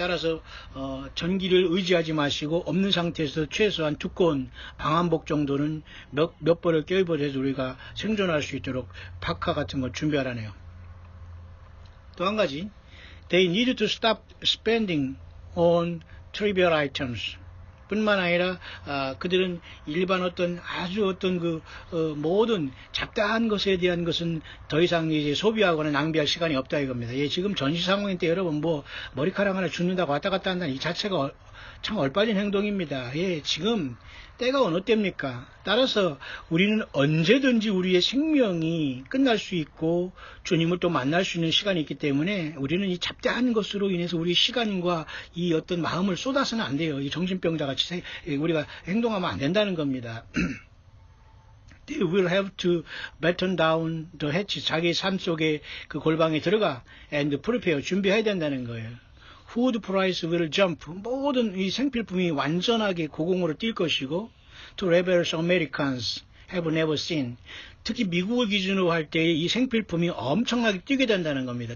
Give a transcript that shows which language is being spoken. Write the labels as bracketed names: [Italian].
[Korean] 따라서 전기를 의지하지 마시고 없는 상태에서 최소한 두꺼운 방한복 정도는 몇 벌을 껴입어서 우리가 생존할 수 있도록 파카 같은 거 준비하라네요. 또 한 가지, [English] they need to stop spending on trivial items. [Korean] 뿐만 아니라 그들은 일반 어떤 아주 어떤 모든 잡다한 것에 대한 것은 더 이상 이제 소비하거나 낭비할 시간이 없다 이겁니다. 예, 지금 전시 상황인데 여러분 뭐 머리카락 하나 죽는다고 왔다 갔다 한다는 이 자체가 참 얼빠진 행동입니다. 예, 지금 때가 어느 때입니까? 따라서 우리는 언제든지 우리의 생명이 끝날 수 있고 주님을 또 만날 수 있는 시간이 있기 때문에 우리는 이 잡다한 것으로 인해서 우리 시간과 이 어떤 마음을 쏟아서는 안 돼요. 이 정신병자 같이 우리가 행동하면 안 된다는 겁니다. [English] They will have to batten down the hatch. [Korean] 자기 삶 속에 그 골방에 들어가 [English] and prepare, [Korean] 준비해야 된다는 거예요. [English] Food price will jump. [Korean] 모든 이 생필품이 완전하게 고공으로 뛸 것이고 [English] to levels Americans have never seen. [Korean] 특히 미국을 기준으로 할 때 이 생필품이 엄청나게 뛰게 된다는 겁니다.